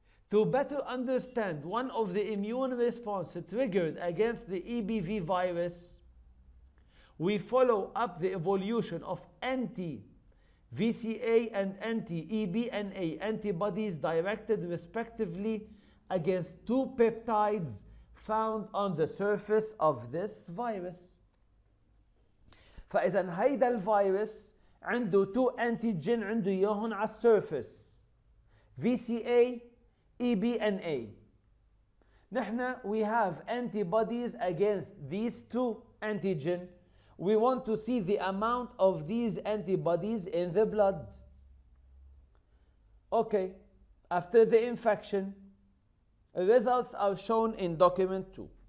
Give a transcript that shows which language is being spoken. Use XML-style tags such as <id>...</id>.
<en>To better understand one of the immune responses triggered against the EBV virus, we follow up the evolution of anti-VCA and anti-EBNA antibodies directed respectively against two peptides found on the surface of this virus.</en> <ar>فإذا هيدا الفيروس عنده</ar> <en>two antigen</en> <ar>عنده إياهم على السيرفس VCA EBNA. نحن</ar> <en>we have antibodies against these two antigen We want to see the amount of these antibodies in the blood. Okay, after the infection, results are shown in document 2.</en>